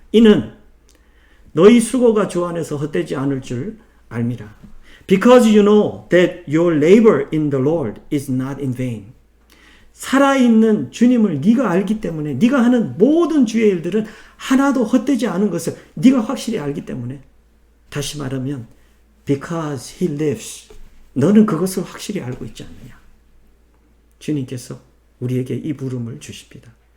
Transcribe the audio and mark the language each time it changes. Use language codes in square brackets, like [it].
[ko] 이는 너희 수고가 주 안에서 헛되지 않을 줄 알미라. [en] Because you know that your labor in the Lord is not in vain. [ko] 살아있는 주님을 네가 알기 때문에 네가 하는 모든 주의 일들은 하나도 헛되지 않은 것을 네가 확실히 알기 때문에 다시 말하면 [en] Because He lives. [ko] 너는 그것을 확실히 알고 있지 않느냐. 주님께서 우리에게 이 부름을 주십니다.